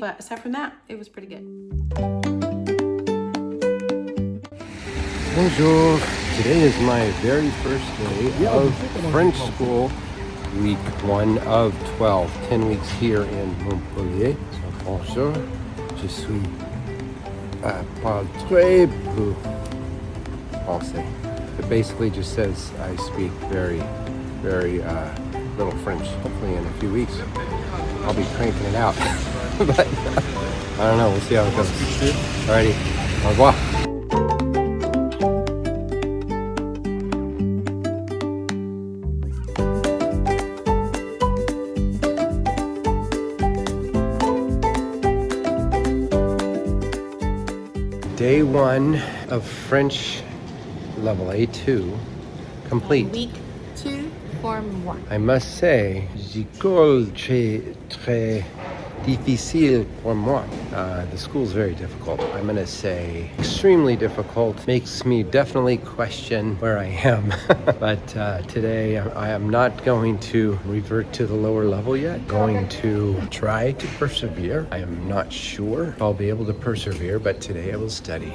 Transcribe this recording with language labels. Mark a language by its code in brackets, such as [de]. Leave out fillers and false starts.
[en] But aside from that, it was pretty good. [fr] Bonjour. [en] Today is my very first day of French school, week 1 of 12, 10 weeks here in Montpellier. [fr] So, bonjour. Je suis parle très peu français. [en] It basically just says I speak very, very little French. Hopefully in a few weeks I'll be cranking it out. But I don't know. We'll see how it goes. Alrighty. Au revoir. Day 1 of French level A2 complete. Week 2, form 1. I must say, [fr] l'école très difficile pour moi. [en] The school's very difficult. I'm going to say extremely difficult. Makes me definitely question where I am. But today I am not going to revert to the lower level yet. Going to try to persevere. I am not sure if I'll be able to persevere, but today I will study.